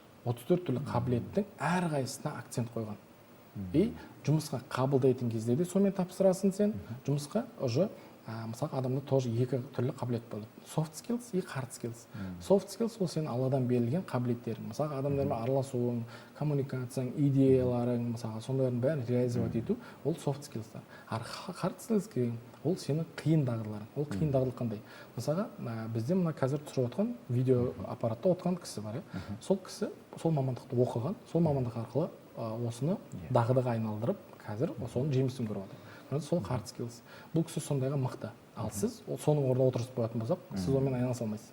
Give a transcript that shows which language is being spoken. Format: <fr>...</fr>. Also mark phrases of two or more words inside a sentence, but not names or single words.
<kk>34 түрлі қабілеттің әрқайсысына акцент қойған. И жұмысқа қабылдайтын кезде де сонымен тапсырасың сен. Жұмысқа уже мысалы адамда тоже екі түрлі қабілет болады.</kk> <en>Soft skills и hard skills. Soft skills</en> <kk>ол сенің алладан берілген қабілеттерің. Мысалы адамдармен араласуың, коммуникацияң, идеяларың, мысалы сондайлардың бәрін реализовать ету, ол</kk> <en>soft skillстар. Hard skills</en> <kk>деген ол сенің қиын дағдыларың. Ол қиын дағдылық қандай? Мысалға бізде мына қазір түсіріп отқан видео аппаратта отырған кісі бар, сол кісі сол мамандықты оқыған, сол мамандық арқылы осыны дағдыға айналдырып, қазір соның жемісін көріп отыр. Сол</kk> <en>hard skills.</en> <kk>Бұл кісі сондайға мықты. Ал сіз соның орнына отырып қоятын болсақ, сіз онымен айналыса алмайсыз.</kk>